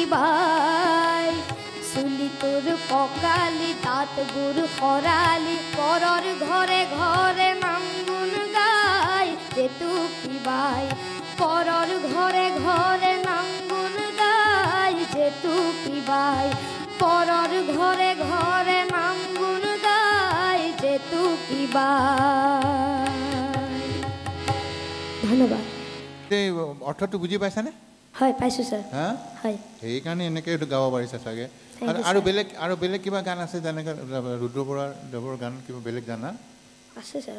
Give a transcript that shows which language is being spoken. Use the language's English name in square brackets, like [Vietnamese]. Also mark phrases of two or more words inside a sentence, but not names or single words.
[Assamese] বাই চুলি তোর পকালি দাঁত বুর খরালি পরর ঘরে ঘরে নাম গুন গাই যে তু কি বাই পরর ঘরে ঘরে নাম গুন গাই যে তু কি বাই পরর ঘরে ঘরে নাম গুন গাই যে তু কি বাই ধন্যবাদ অৰ্থটো বুজি পাইছানে হয় পাইছো স্যার হ্যাঁ হয় সেইকাৰণে এনেকৈ এইটো গাব পাৰিছা চাগে আৰু বেলেগ কিবা গান আছে যেনেকৈ ৰুদ্ৰ বৰাৰ গান কিবা বেলেগ জানা আছে স্যার